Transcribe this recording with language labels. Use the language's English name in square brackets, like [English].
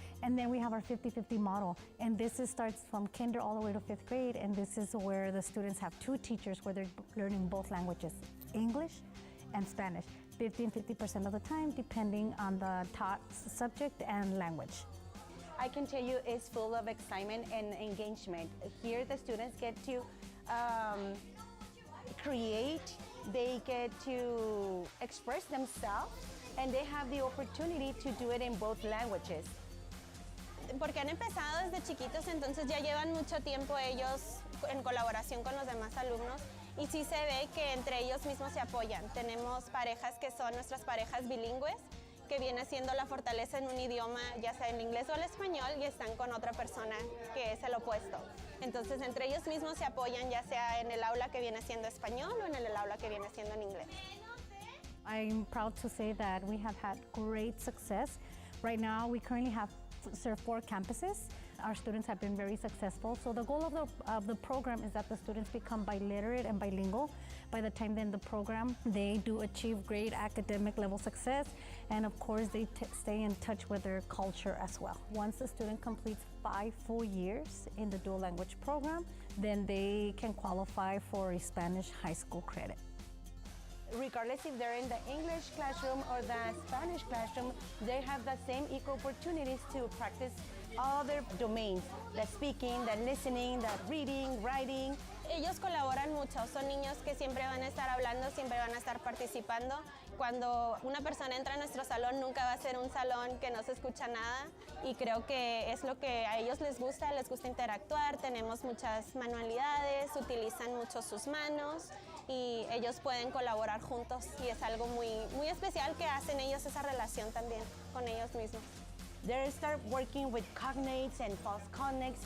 [English] And then we have our 50-50 model, and this starts from kinder all the way to 5th grade, and this is where the students have 2 teachers where they're learning both languages, English and Spanish, 50 and 50% of the time, depending on the taught subject and language. I can tell you it's full of excitement and engagement. Here the students get to create, they get to express themselves, and they have the opportunity to do it in both languages. [Spanish] Porque han empezado desde chiquitos, entonces ya llevan mucho tiempo ellos en colaboración con los demás alumnos y sí se ve que entre ellos mismos se apoyan. Tenemos parejas que son nuestras parejas bilingües, que viene siendo la fortaleza en un idioma, ya sea en inglés o el español, y están con otra persona que es el opuesto. Entonces, entre ellos mismos se apoyan, ya sea en el aula que viene siendo español o en el aula que viene siendo en inglés. [English] I'm proud to say that we have had great success. Right now, we currently have served 4 campuses. Our students have been very successful. So the goal of the program is that the students become biliterate and bilingual. By the time they end the program, they do achieve great academic level success. And of course, they stay in touch with their culture as well. Once the student completes 5 full years in the dual language program, then they can qualify for a Spanish high school credit. Regardless if they're in the English classroom or the Spanish classroom, they have the same equal opportunities to practice all their domains, the speaking, the listening, the reading, writing. [Spanish] Ellos colaboran mucho, son niños que siempre van a estar hablando, siempre van a estar participando. Cuando una persona entra a nuestro salón, nunca va a ser un salón que no se escucha nada, y creo que es lo que a ellos les gusta interactuar. Tenemos muchas manualidades, utilizan mucho sus manos, y ellos pueden colaborar juntos, y es algo muy, muy especial que hacen ellos, esa relación también con ellos mismos. [English] They start working with cognates and false cognates.